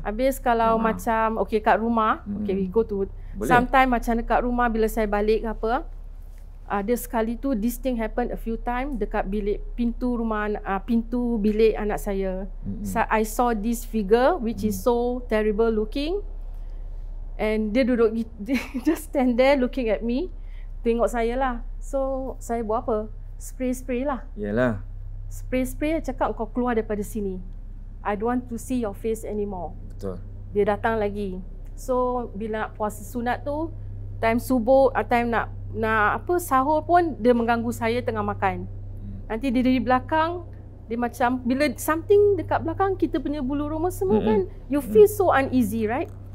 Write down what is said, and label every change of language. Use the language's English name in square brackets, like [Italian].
[Malay] Habis kalau macam okey kat rumah, [English] okay, we go to sometimes [Malay] macam dekat rumah bila saya balik ke apa, ada sekali tu [English] this thing happen a few time [Malay] dekat bilik pintu rumah, pintu bilik anak saya. [English] So, I saw this figure which is so terrible looking, and [Malay] dia duduk [English] just stand there looking at me, [Malay] tengok saya lah. So saya buat apa? Spray lah. Yalah. Spray cakap kau keluar daripada sini. [English] I don't want to see your face anymore. [Malay] Betul. Dia datang lagi. So bila nak puasa sunat tu, time subuh, time nak sahur pun dia mengganggu saya tengah makan. Nanti dia dari belakang, dia macam bila something dekat belakang kita punya bulu roma semua kan, [English] you feel so uneasy, right?